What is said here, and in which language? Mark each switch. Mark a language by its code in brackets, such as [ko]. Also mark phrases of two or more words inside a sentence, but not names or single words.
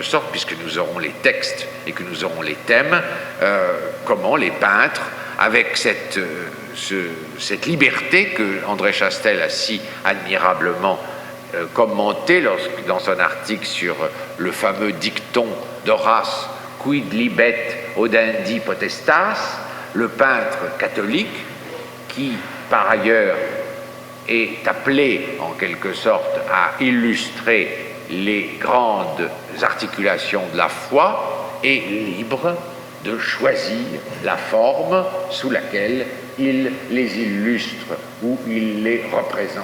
[fr] sorte, puisque nous aurons les textes et que nous aurons les thèmes, comment les peintres, avec cette liberté que André Chastel a si admirablement commenté dans son article sur le fameux dicton d'Horace, [la] quid libet audendi potestas, [fr] le peintre catholique qui, par ailleurs, est appelé, en quelque sorte, à illustrer les grandes articulations de la foi, est libre de choisir la forme sous laquelle il les illustre ou il les représente.